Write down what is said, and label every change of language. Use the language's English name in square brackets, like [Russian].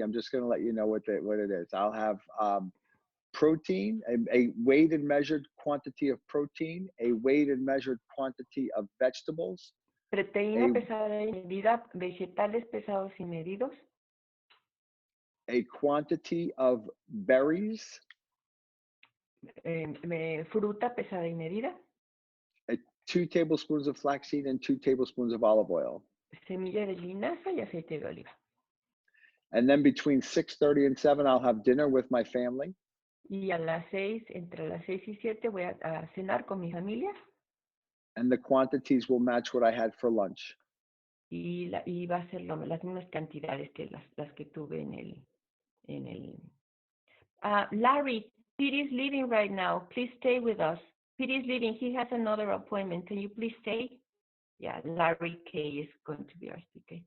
[English] I'm just going to let you know what it is. I'll have protein, a weighed and measured quantity of protein, a weighed and measured quantity of vegetables. [Spanish] Proteína pesada y medida, vegetales pesados y medidos. [English] A quantity of berries. [Spanish] Fruta pesada y medida. [English] 2 tablespoons of flaxseed and 2 tablespoons of olive oil. [Spanish] Semilla de linaza y aceite de oliva. [English] And then between 6:30 and 7, I'll have dinner with my family. [Spanish] Y a las 6, entre las 6 y 7 voy a cenar con mi familia. [English] And the quantities will match what I had for lunch. [Spanish] Y va a ser las mismas cantidades que las que tuve en el. [English] Larry, Pete is leaving right now. Please stay with us. Pete is leaving. He has another appointment. Can you please stay? Yeah, Larry K is going to be our speaker.